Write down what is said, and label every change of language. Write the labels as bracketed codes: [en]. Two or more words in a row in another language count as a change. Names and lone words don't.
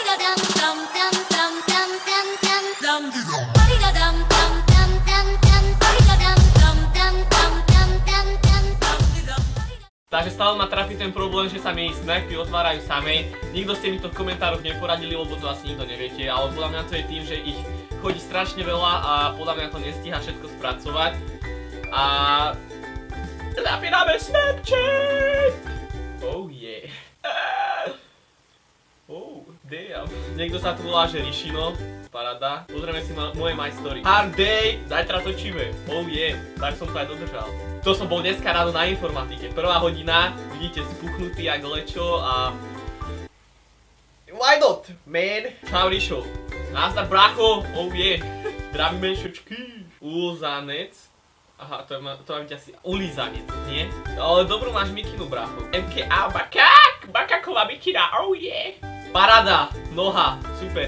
[sk] Takže stále ma trafí ten problém, že sa mi snapy otvárajú samej. Nikto ste mi to v komentároch neporadili, lebo to asi nikto neviete, ale podľa mňa to je tým, že ich chodí strašne veľa a podľa mňa to nestíha všetko spracovať. A... zapíname Snapchat! [en] Oh yeah. Oh damn. [sk] Niekto sa tu volá, že Rishino. Paráda. Pozrieme si moje [en] my story. Hard day, [sk] zajtra točíme. [en] Oh yeah. [sk] Tak som to aj dodržal. To som bol dneska ráno na informatike. Prvá hodina, vidíte, spuchnutý jak lečo a... [en] Why not, man? [sk] Čau Risho. Nazdar bracho. [en] Oh yeah. [sk] Zdravíme všetky. Ulzanec. Aha, to má byť asi ulízanec, nie? Ale dobrú máš mikinu, bracho. MKA, bakaková mikina, [en] oh yeah. [sk] Paráda, noha, super.